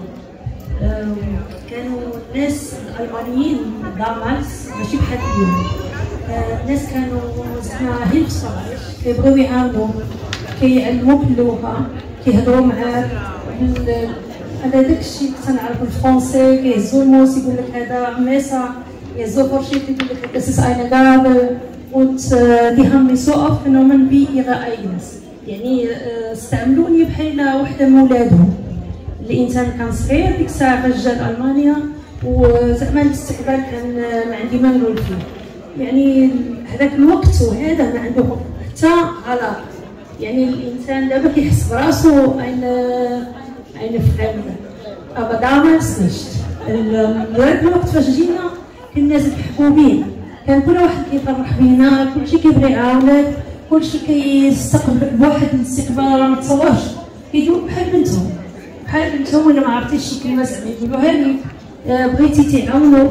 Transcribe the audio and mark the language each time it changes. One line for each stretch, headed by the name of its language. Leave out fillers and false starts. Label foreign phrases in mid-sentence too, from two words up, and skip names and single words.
Arabic: كانوا الناس الالمانيين دامالس ماشي بحال اليوم. الناس كانوا زعما هيلف صغار كيبغيو يعاونوك كيعلموك اللغه كيهضروا معاك. انا داكشي كنت نعرف الفرونسي كيهزو الموس يقول لك هذا ميسا يهزو فرشيت يقول لك
German: das ist eine Gabe und die haben mich so aufgenommen wie ihre eigenes.
Arabic: يعني استعملوني بحال وحده من ولادهم. الانسان كان صغير ديك الساعه فاش جا لالمانيا وزعما الاستقبال كان ما عندي ما نقول فيه. يعني هذاك الوقت وهذا ما عنده حتى غلط. يعني الانسان دابا كيحس براسو
German: eine Fremde. Aber damals nicht.
Arabic: ذاك الوقت فاش جينا كان الناس محبوبين، كان كل واحد كيفرح بينا، كلشي كيبغي يعاونك، كلشي كيستقبلك بواحد الاستقبال راه متصورش، كيدوك بحال بنتهم ولا ما عرفتيش شي كلمه زعما يقولوها لي بغيتي تعاونوك.